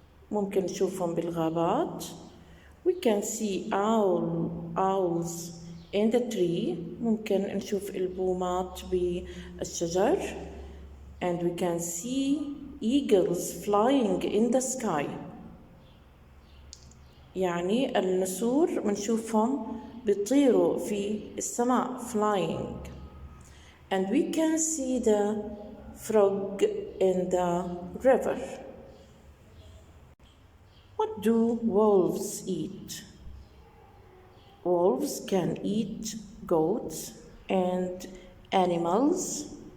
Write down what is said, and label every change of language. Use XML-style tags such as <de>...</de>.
<ar>ممكن نشوفهم بالغابات.</ar> <en>We can see owls in the tree.</en> <ar>ممكن نشوف البومات بالشجر.</ar> <en>And we can see eagles flying in the sky.</en> <ar>يعني النسور بنشوفهم بيطيروا في السماء flying.</ar> <en>And we can see the frog in the river. What do wolves eat? Wolves can eat goats and animals.</en>